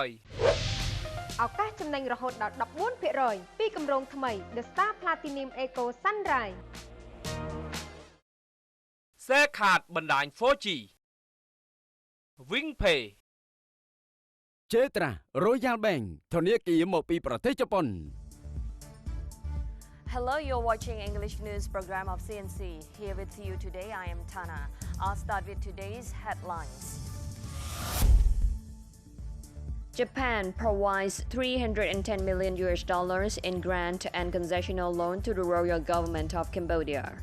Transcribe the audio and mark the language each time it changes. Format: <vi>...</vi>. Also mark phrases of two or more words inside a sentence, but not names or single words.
<km>ឱកាសចំណេញរហូតដល់ 14% ពីគម្រោងថ្មី The Star Platinum Eco Sunrise</km> <en>Share card</en> <km>បណ្ដាញ 4G Wing Pay ចេត្រា Royal Bank ធនាគារមកពីប្រទេសជប៉ុន</km> <en>Hello, you're watching English news program of CNC. Here with you today, I am Tana. I'll start with today's headlines. Japan provides $310 million in grant and concessional loan to the Royal Government of Cambodia.</en>